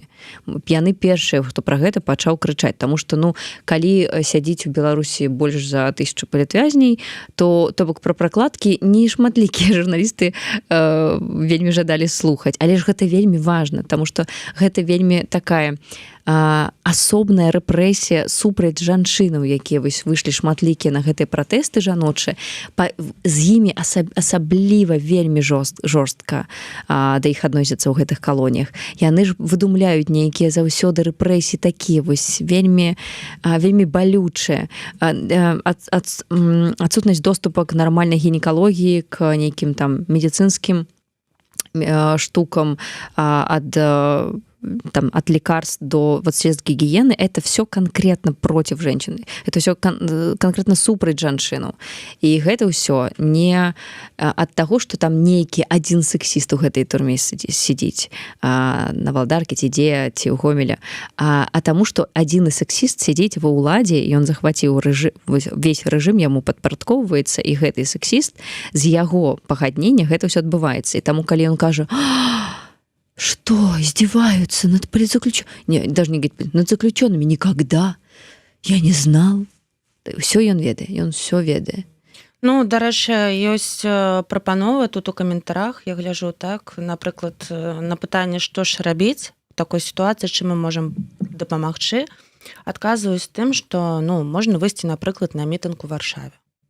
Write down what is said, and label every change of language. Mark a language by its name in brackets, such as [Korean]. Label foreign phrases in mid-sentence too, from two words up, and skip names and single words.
[Belarusian] Яны першыя, хто пра гэта пачаў крычаць, таму што калі сядзіць у Беларусі больш за 1000 палітвязней, то бок пра пракладкі не шматлікія журналісты вельмі жадалі слухаць, але ж гэта вельмі важна, таму што гэта вельмі такая асобная рэпрэсія супраць жанчынаў, якія выйшлі шматлікія на гэтыя пратэсты жаночыя, з імі асабліва вельмі жорстка да іх адносяцца ў гэтых калоніях. Яны ж выдумляюць нейкія заўсёды рэпрэсіі такія вельмі балючыя. Адсутнасць доступа к нармальнай гінекалогіі, к нейкім там медыцынскім штукам, [Russian] от лекарств до средств гигиены, это все конкретно против женщины. Это все конкретно [Belarusian] супраць жанчыну. І гэта ўсё не ад таго, што там нейкі адзін сексіст у гэтай турме сидзіць на Валдаркі ці дзе, ці ў Гомеля, а таму, што адзін сексіст сидзіць ва ўладзе, і ён захваціў весь рэжым, яму падпарадкоўваецца, і гэты сексіст з яго пагаднення гэта ўсё адбываецца. І таму, калі ён кажа: [Russian] что, издеваются над политзаключенными? Даже не говорит, над заключенными никогда. Я не знал. [Belarusian] Все ён ведае, ён все ведае. Дарэчы, ёсць прапановы тут у каментарах, я гляжу так, напрыклад, на пытанне, што ж рабіць у такой сітуацыі, чым мы можам дапамагчы, адказваюць тым, што можна выйсці, напрыклад, на мітынг у Варшаве.